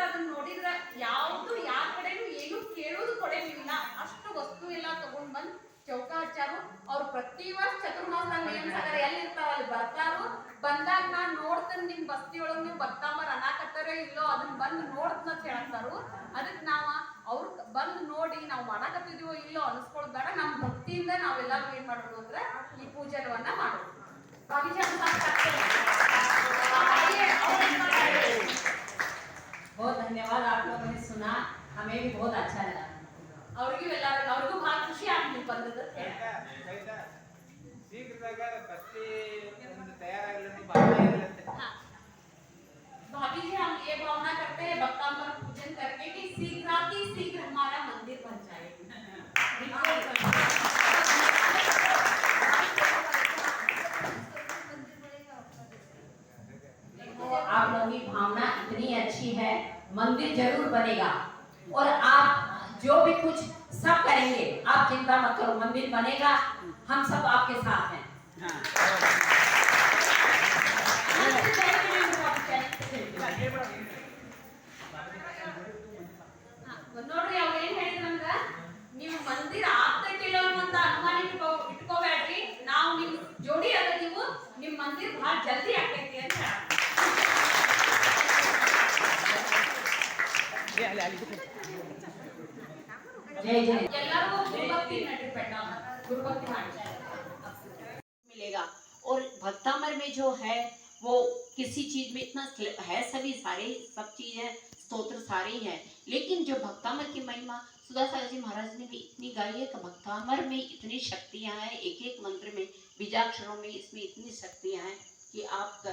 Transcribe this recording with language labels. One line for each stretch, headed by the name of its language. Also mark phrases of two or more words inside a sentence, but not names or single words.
Kannada: ಅದನ್ನ ನೋಡಿದ್ರ ಯಾವ್ದು ಯಾರ ಕಡೆನೂ ಏನು ಕೇಳೋದು ಕೊಡೇನಿಲ್ಲ ಅಷ್ಟು ವಸ್ತು ಎಲ್ಲ ತಗೊಂಡ್ ಬಂದ್ ಚೌಕ ಹಚ್ಚಾರು ಅವ್ರು ಪ್ರತಿ ವರ್ಷ ಚತುರ್ಮಾಸದಾಗ ನೇಮಸಾಗರ ಎಲ್ಲಿ ಇರ್ತಾವ ಅಲ್ಲಿ ಬರ್ತಾರು ಬಂದಾಗ ನಾನ್ ನೋಡ್ತೇನೆ ನಿಮ್ ಬಸ್ತಿ ಒಳಗ್ ನೀವು ಬರ್ತಾಮರ್ ಅನಾಕತ್ತಾರೋ ಇಲ್ಲೋ ಅದನ್ನ ಬಂದ್ ನೋಡ್ತನ ಅಂತ ಹೇಳ್ತಾರು ಅದಕ್ಕೆ ಅವ್ರು ಬಂದ್ ನೋಡಿ ನಾವು ಮಾಡಾಕತ್ತಿದೀವೋ ಇಲ್ಲೋ ಅನ್ಸ್ಕೊಳ್ಳೋದ್ ಬೇಡ ನಮ್ ಭಕ್ತಿಯಿಂದ ನಾವೆಲ್ಲರೂ ಏನ್ ಮಾಡೋದು ಅಂದ್ರೆ ಈ ಪೂಜನವನ್ನ ಮಾಡೋದು
Hindi: बहुत धन्यवाद, आप लोगों ने सुना, हमें भी बहुत अच्छा लगा।
Kannada: ಅವ್ರಿಗೂ ಬಹಳ ಖುಷಿ ಆಗ್ಲಿ ಬಂದದ್ದು ಶೀಘ್ರದಾಗ ಬಸ್ತಿ ಒಂದು ತಯಾರಾಗಲಿ ಭಾವನೆ ಇರಲಂತೆ।
Hindi: भाभी जी हम ये भावना करते हैं बक्तांबर पूजन करके कि शीघ्र हमारा मंदिर बन जाए। आप लोगों की भावना इतनी अच्छी है, मंदिर जरूर बनेगा और आप जो भी कुछ सब करेंगे, आप चिंता मत करो, मंदिर बनेगा, हम सब आपके साथ हैं।
Kannada: ನೋಡ್ರಿ ಅವ್ರು ಏನ್ ಹೇಳಿದ್ರಂದ್ರ ನೀವು ಮಂದಿರ ಆಗ್ತೈತಿಲ್ಲ ಅಂತ ಅನುಮಾನ ಇಟ್ಕೋಬೇಡ್ರಿ, ನಾವು ನಿಮ್ ಜೋಡಿ ಅದ ನೀವು ನಿಮ್ ಮಂದಿರ ಬಹಳ ಜಲ್ದಿ ಆಗ್ತೈತಿ ಅಂತ ಎಲ್ಲರೂ ಗುರುಭಕ್ತಿ
Hindi: मिलेगा। और भक्तामर में जो है वो किसी चीज में इतना है, सभी सारे सब चीज है, स्तोत्र सारे ही है, लेकिन जो भक्तामर की महिमा सुधा सागर जी महाराज ने भी इतनी गाई है कि भक्तामर में इतनी शक्तियां हैं, एक एक मंत्र में बीजाक्षरों में इसमें इतनी शक्तियां हैं कि आप कर।